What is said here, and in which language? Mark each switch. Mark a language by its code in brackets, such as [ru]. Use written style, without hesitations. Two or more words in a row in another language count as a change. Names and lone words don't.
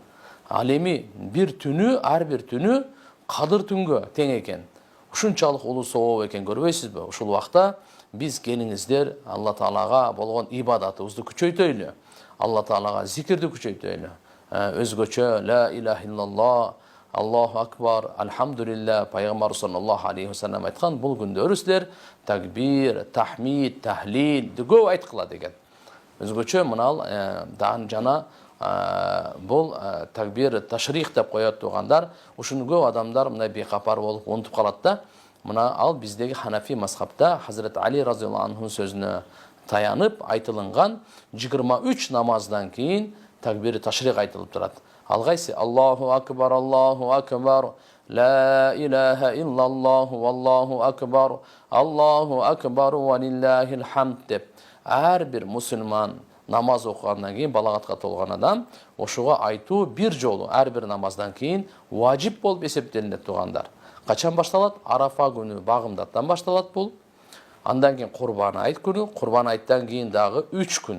[ky] Ал эми бир түнү, ар бир түнү кадыр түнгө тең экен. Ушунчалык улуу сооп экен, көрбөйсүзбү? Ушул убакта биз келиңиздер Алла Таалага болгон ибадатыбызды күчөйтөйлү. Алла Таалага зикирди күчөйтөйлү. Өзгөчө [ar] لا إله إلا الله، الله أكبر, [ky] алхамдулилlah, пайгамбар [ar] صلى الله عليه وسلم [ky] айткан, бул күндөрү силер такбир, тахмид, тахлил көп айткыла деген. Өзгөчө мынал жана бул такбир, ташрих деп коет тугандар, ушуну көп адамдар мына бекапар болуп унутуп калат да. Мына ал биздеги Ханафи мазхабта Хазрет Али [ar] رضي الله عنه [ky] сөзүнө таянып айтылган 23 намаздан кийин такбир, ташрих айтылып турат. Ал кайсы? [ar] الله أكبر، لا إله إلا الله، والله أكبر، ولله الحمد деп. [ky] Ар бир мусулман намаз окугандан кийин, балагатка толгон адам ошого айтуу бир жолу ар бир намаздан кийин важип болуп эсептелинет тугандар. Качан башталат? Арафа күнү багымдаттан башталат бул. Андан кийин Курбан айт күнү, Курбан айттан кийин дагы 3 күн.